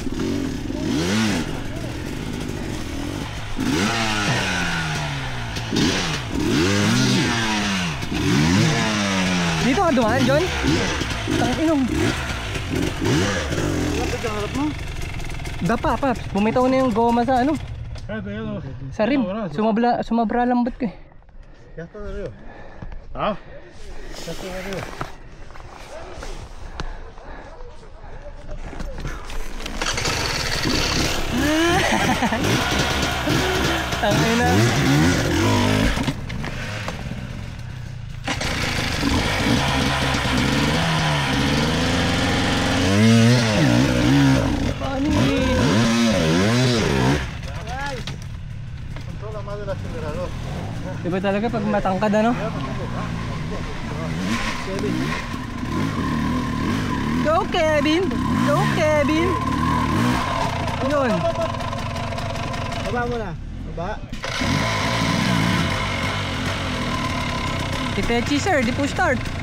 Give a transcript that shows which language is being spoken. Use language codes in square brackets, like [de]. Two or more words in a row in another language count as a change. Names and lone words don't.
[tl] Dito ka dumaan, John? Tanginong. Dapa, Paps. Bumitaw na yung goma sa ano? Sa rim. Sumabra lambot ko eh. [es] Ya está de arriba. Ah? Ya está de arriba. [tl] Tangina. Paano yun? [es] Controla más del acelerador. [tl] Diba talaga pag matangkad ano? Go Kevin! Go Kevin! Yun. Baba mo na. Baba. Itechi sir, di po start.